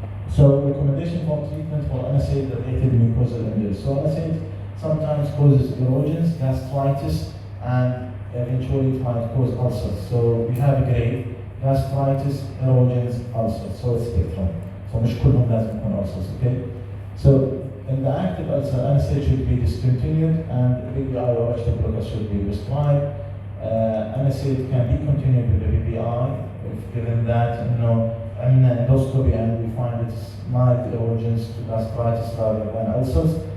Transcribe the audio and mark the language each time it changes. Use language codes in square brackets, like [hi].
[en] So recommendation for treatment for NSAID-related mucosal injury. So NSAID sometimes causes erosions, gastritis, and eventually it might cause ulcers. So we have a grade, gastritis, erosions, ulcers. So it's spectrum. [ar] So مش كلهم لازم يكون [en] ulcers, okay? So in the active ulcer, NSAID should be discontinued and BBI or HT blockers should be prescribed. NSAID can be continued with the BBI if given that, in endoscopy and we find it's mild erosions to gastritis rather than ulcers.